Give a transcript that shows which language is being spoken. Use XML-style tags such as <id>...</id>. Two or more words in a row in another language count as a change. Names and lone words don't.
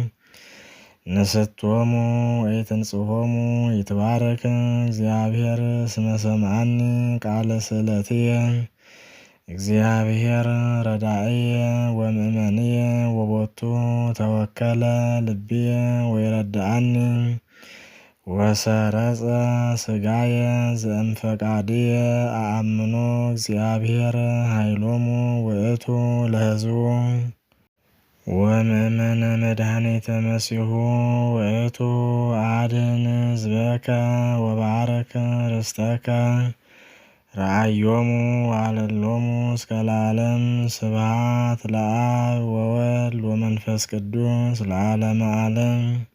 <gez>ንስቶሙ ወኢትንጽሖሙ ይትባረክ እግዚአብሔር እስመ ሰምዓኒ ቃለ ስእለትየ እግዚአብሔር ረዳእየ ወምእመንየ ወቦቱ ተወከለ ልብየ ወይረድአኒ ወሰረጸ ስጋየ ዘእምፈቃድየ አአምኖ እግዚአብሔር ኃይሎሙ ውእቱ ለሕዝቡ ወምእመነ መድኃኒተ መሲሑ ውእቱ አድኅን ሕዝበከ ወባረከ ርስተከ ረአዮሙ ዋለሎሙ እስከ ለዓለም ስብሐት ለአብ ወወልድ ወመንፈስ ቅዱስ ለዓለመ ዓለም።</gez>